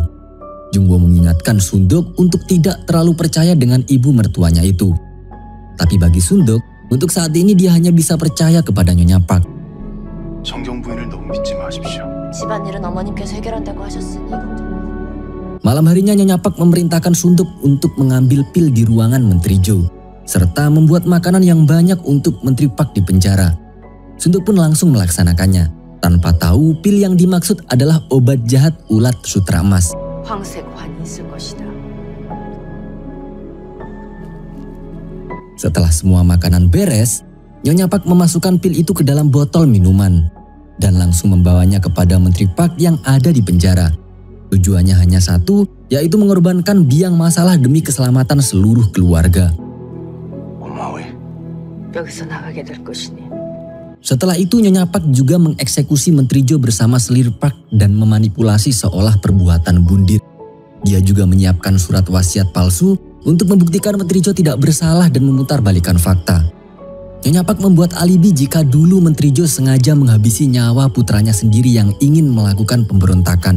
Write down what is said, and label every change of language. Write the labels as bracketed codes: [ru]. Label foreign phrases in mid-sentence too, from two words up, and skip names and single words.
[id] Jungwoo mengingatkan Sundok untuk tidak terlalu percaya dengan ibu mertuanya itu. Tapi bagi Sundok, untuk saat ini dia hanya bisa percaya kepada Nyonya Park. [ko] 정경 부인을 너무 믿지 마십시오. 집안일은 어머님께서 해결한다고 하셨으니 [id] Malam harinya Nyonya Park memerintahkan Sundok untuk mengambil pil di ruangan Menteri Jo, serta membuat makanan yang banyak untuk Menteri Park di penjara. Sundok pun langsung melaksanakannya, tanpa tahu pil yang dimaksud adalah obat jahat ulat sutra emas. [ko] 황색환이 있을 것이다. [id] Setelah semua makanan beres, Nyonya Park memasukkan pil itu ke dalam botol minuman dan langsung membawanya kepada Menteri Park yang ada di penjara. Tujuannya hanya satu, yaitu mengorbankan biang masalah demi keselamatan seluruh keluarga. [ko] 여기서 나가게 될 것이니. [id] Setelah itu Nyonya Park juga mengeksekusi Menteri Jo bersama selir Park dan memanipulasi seolah perbuatan bundir. Dia juga menyiapkan surat wasiat palsu untuk membuktikan Menteri Jo tidak bersalah dan memutarbalikkan fakta. Nyonya Park membuat alibi jika dulu Menteri Jo sengaja menghabisi nyawa putranya sendiri yang ingin melakukan pemberontakan.